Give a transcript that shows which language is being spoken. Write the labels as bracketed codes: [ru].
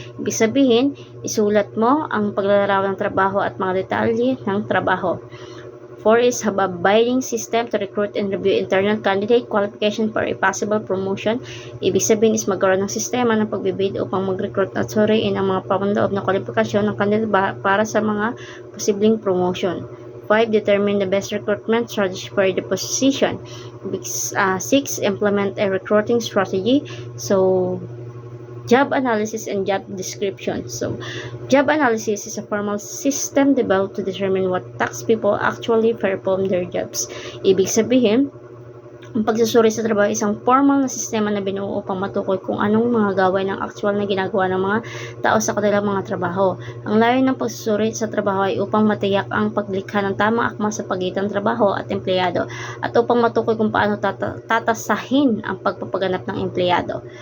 [tl] Ibig sabihin, isulat mo ang paglalarawan ng trabaho at mga detalye ng trabaho. [en] 4 is have a bidding system to recruit and review internal candidate qualification for a possible promotion. [tl] Ibig sabihin is magkaroon ng sistema ng pagbibid upang mag-recruit at suriin ang mga pamandoob na kwalifikasyon ng kandidato para sa mga posibleng promotion. 5. [en] Determine the best recruitment strategy for the position. 6. Implement a recruiting strategy. So, job analysis and job description. So, job analysis is a formal system developed to determine what task people actually perform their jobs. [tl] Ibig sabihin, ang pagsusuri sa trabaho ay isang formal na sistema na binuo upang matukoy kung anong mga gawain ang actual na ginagawa ng mga tao sa kanilang mga trabaho. Ang layon ng pagsusuri sa trabaho ay upang matiyak ang paglikha ng tamang akma sa pagitan ng trabaho at empleyado at upang matukoy kung paano tatasahin ang pagpapaganap ng empleyado.